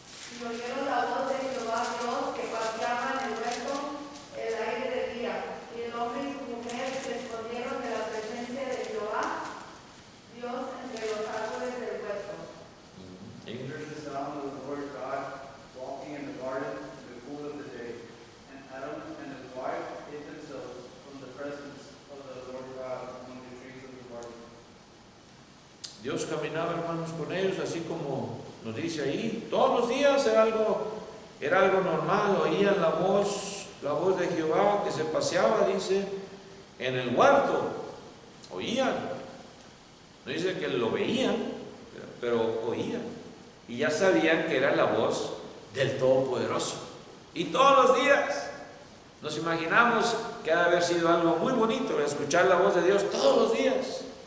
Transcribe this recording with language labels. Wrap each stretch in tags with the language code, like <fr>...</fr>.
<es>Y oyeron la voz de Jehová Dios que paseaba en el huerto el aire del día, y el hombre y su mujer se escondieron de la presencia de Jehová Dios entre los árboles del huerto.</es> <en>Heard the sound of the Lord God walking in the garden in the cool of the day, and Adam and his wife hid themselves from the presence of the Lord God among the trees of the garden.</en> <es>Dios caminaba, hermanos, con ellos, así como nos dice ahí, todos los días era algo normal, oían la voz de Jehová que se paseaba, dice, en el huerto, oían, no dice que lo veían, pero oían, y ya sabían que era la voz del Todopoderoso, y todos los días, nos imaginamos que ha de haber sido algo muy bonito, escuchar la voz de Dios todos los días.</es>